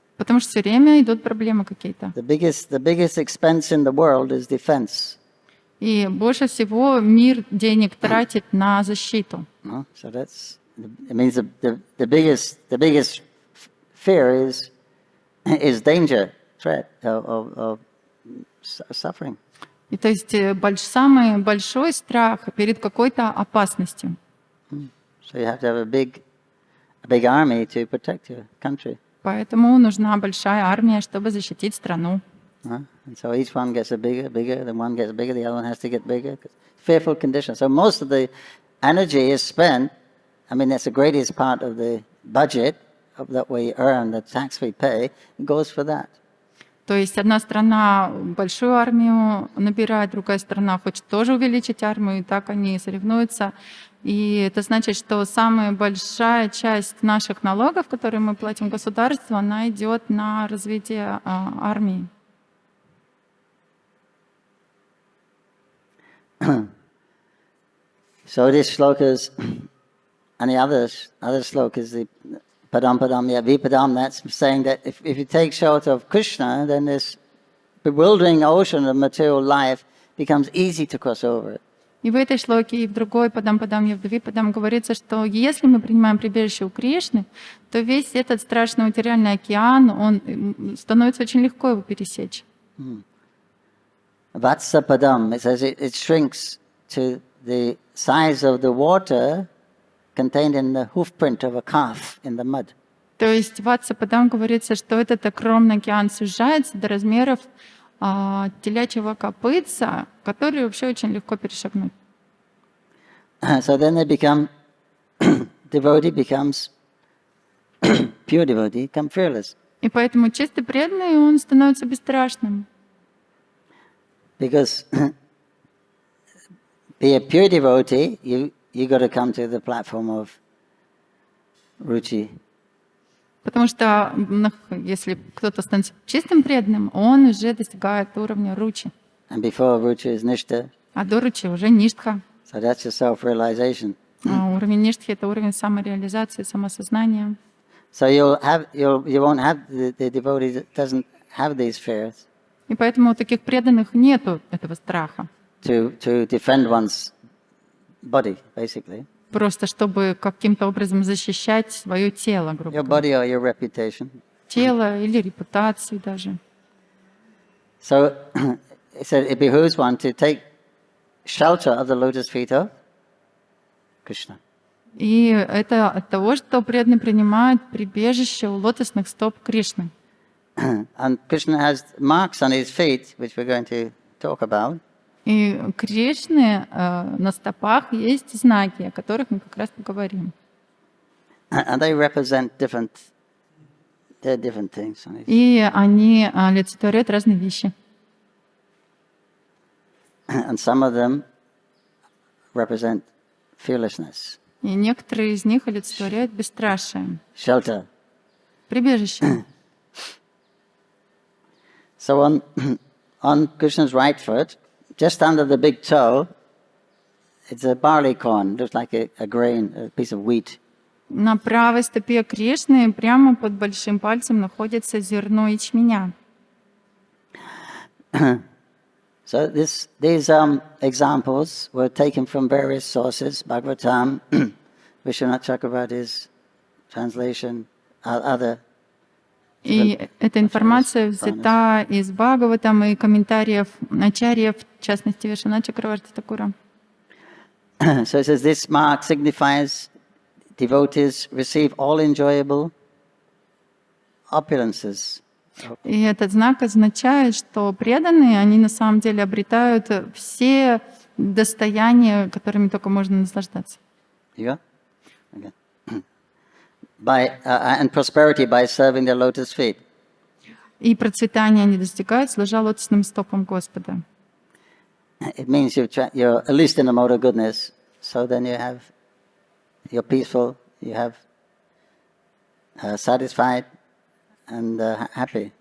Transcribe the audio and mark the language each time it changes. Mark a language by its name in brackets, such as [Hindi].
[Russian] Потому что все время идут проблемы какие-то. [English] The biggest expense in the world is defense. [Russian] И больше всего мир денег тратит на защиту. [English] No? So it means the biggest fear is danger, threat of suffering. [Russian] И то есть самый большой страх перед какой-то опасностью. [English] So you have to have a big army to protect your country. [Russian] Поэтому нужна большая армия, чтобы защитить страну. [English] And so each one gets bigger, then one gets bigger, the other one has to get bigger. Fearful condition. So most of the energy is spent. I mean, that's the greatest part of the budget that we earn, the tax we pay, it goes for that. [Russian] То есть одна страна большую армию набирает, другая страна хочет тоже увеличить армию, и так они соревнуются. И это значит, что самая большая часть наших налогов, которые мы платим государству, она идет на развитие армии. [English] So this shlokas and the other shlokas, the padam vipadam, that's saying that if you take shelter of Krishna, then this bewildering ocean of material life becomes easy to cross over it. [Russian] И в этой шлоке, и в другой падам явдавипадам говорится, что если мы принимаем прибежище у Кришны, то весь этот страшный материальный океан, он становится очень легко его пересечь. [English] Vatsa padam, it says it shrinks to the size of the water contained in the hoofprint of a calf in the mud. [Russian] То есть в Ватса падам говорится, что этот огромный океан сужается до размеров телячьего копытца, который вообще очень легко перешагнуть. [English] So then they become, devotee becomes, pure devotee, become fearless. [Russian] И поэтому чистый преданный, он становится бесстрашным. [English] Because be a pure devotee, you got to come to the platform of ruchi. [Russian] Потому что если кто-то становится чистым преданным, он уже достигает уровня ручи. [English] And before ruchi is nishta. [Russian] А до ручи уже ништха. [English] So that's your self-realization. [Russian] Уровень ништхи — это уровень самореализации, самосознания. [English] So you won't have the devotee that doesn't have these fears. [Russian] И поэтому у таких преданных нету этого страха. [English] To defend one's body, basically. [Russian] Просто чтобы каким-то образом защищать свое тело, грубо [English] Your [Russian] говоря. [English] body or your reputation. [Russian] Тело или репутацию даже. [English] So it said it behooves one to take shelter of the lotus feet of Krishna. [Russian] И это от того, что преданный принимает прибежище у лотосных стоп Кришны. [English] And Krishna has marks on his feet, which we're going to talk about. [Russian] И Кришны на стопах есть знаки, о которых мы как раз поговорим. [English] And they represent different things. [Russian] И они олицетворяют разные вещи. [English] And some of them represent fearlessness. [Russian] И некоторые из них олицетворяют бесстрашие, [English] Shelter. [Russian] прибежище. [English] So on Krishna's right foot, just under the big toe, it's a barley corn, looks like a grain, a piece of wheat. [Russian] На правой стопе Кришны прямо под большим пальцем находится зерно ячменя. [English] So these examples were taken from various sources, Bhagavatam, Vishwanath Chakravarti's translation, other. [Russian] И эта информация взята из Бхагаватам и комментариев ачарьев, в частности, Вишванатха Чакраварти Такура. [English] So it says this mark signifies devotees receive all enjoyable opulences. [Russian] И этот знак означает, что преданные, они на самом деле обретают все достояния, которыми только можно наслаждаться. [English] You go? Okay. And prosperity by serving the lotus feet. [Russian] И процветание они достигают, служа лотосным стопам Господа. [English] it means you're at least in the mode of goodness. So then you're peaceful, you have satisfied and happy.